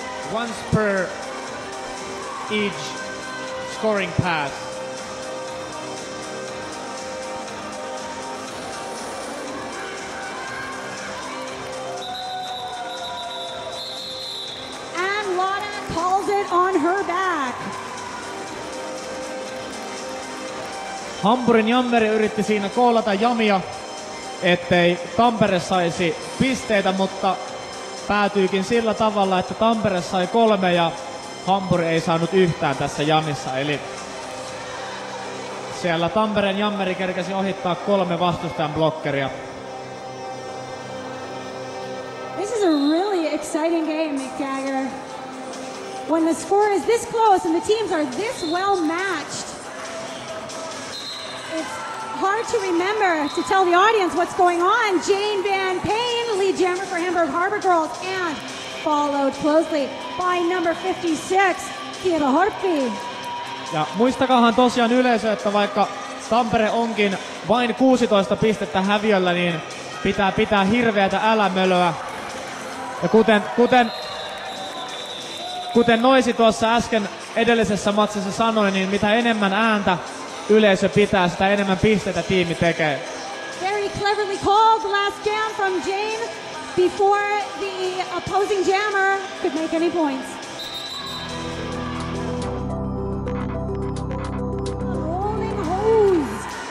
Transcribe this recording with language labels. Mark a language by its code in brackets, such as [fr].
[en] Once per each scoring pass. And Lotta calls it on her back. [fi] Hampurin jammeri yritti siinä koolata jamia, ettei Tampere saisi pisteitä, mutta päätyykin sillä tavalla, että Tampere sai 3 ja Hampuri ei saanut yhtään tässä jamissa. Eli siellä Tampereen jammeri kerkesi ohittaa 3 vastustajan blokkeria. [en] This is a really exciting game, Mick Jagger. When the score is this close and the teams are this well matched, it's hard to remember to tell the audience what's going on. Jane Van Payne, lead jammer for Hamburg Harbor Girls, and followed closely by number 56, Kiera Horppi. [fi] Ja muistakaahan tosiaan yleisö, että vaikka Tampere onkin vain 16 pistettä häviöllä, niin pitää pitää hirveätä älämölöä. Ja kuten Noisi tuossa äsken edellisessä matsissa sanoi, niin mitä enemmän ääntä yleisö pitää, sitä enemmän pisteitä tiimi tekee. [en] Very cleverly called the last jam from Jane before the opposing jammer could make any points. Rolling hose.